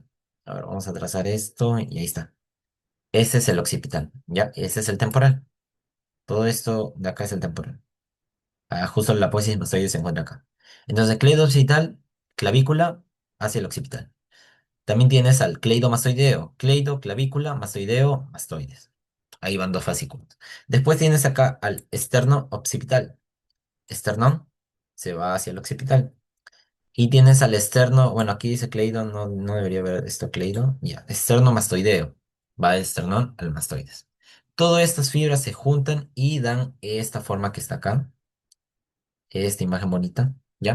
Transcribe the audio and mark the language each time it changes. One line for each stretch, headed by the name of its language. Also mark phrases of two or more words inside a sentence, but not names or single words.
Spanish: A ver, vamos a trazar esto y ahí está. Ese es el occipital, ¿ya? Ese es el temporal. Todo esto de acá es el temporal. Ah, justo la apófisis mastoide se encuentra acá. Entonces, cleido occipital, clavícula hacia el occipital. También tienes al cleidomastoideo, cleido, clavícula, mastoideo, mastoides. Ahí van dos fascículos. Después tienes acá al externo occipital. Esternón se va hacia el occipital. Y tienes al externo, bueno, aquí dice cleido, no debería haber esto cleido. Ya, externo mastoideo. Va del esternón al mastoides. Todas estas fibras se juntan y dan esta forma que está acá, esta imagen bonita, ¿ya?